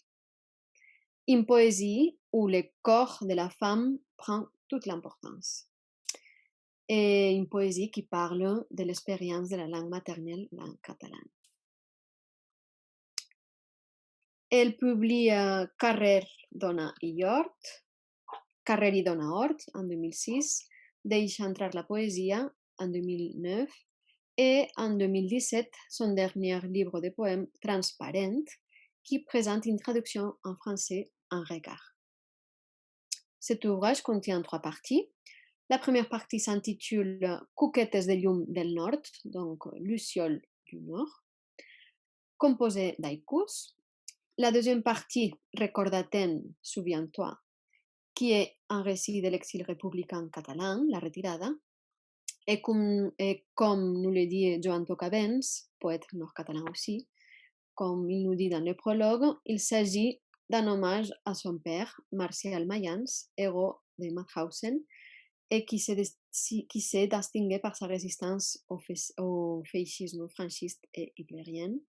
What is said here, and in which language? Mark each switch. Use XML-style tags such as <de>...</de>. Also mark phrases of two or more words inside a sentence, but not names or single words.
<fr>Une poésie où le corps de la femme prend toute l'importance. Et une poésie qui parle de l'expérience de la langue maternelle, la langue catalane. Elle publie Carrer, Dona i Hort, Carrer i Dona Hort en 2006, Deixa entrar la poésie en 2009 et en 2017 son dernier livre de poèmes Transparent qui présente une traduction en français en regard. Cet ouvrage contient 3 parties. La première partie s'intitule Cuquetes de llum del nord, donc Lucioles du Nord, composée d'haïkus. La deuxième partie, Recordatem, Souviens-toi, qui est un récit de l'exil républicain catalan, la retirada, et comme nous le dit Joan Tocabens, poète nord-catalan aussi, comme il nous dit dans le prologue, il s'agit d'un hommage à son père, Martial Mayans, héros de Mauthausen, et qui s'est distingué par sa résistance au fascisme franchiste et hitlérien.</fr>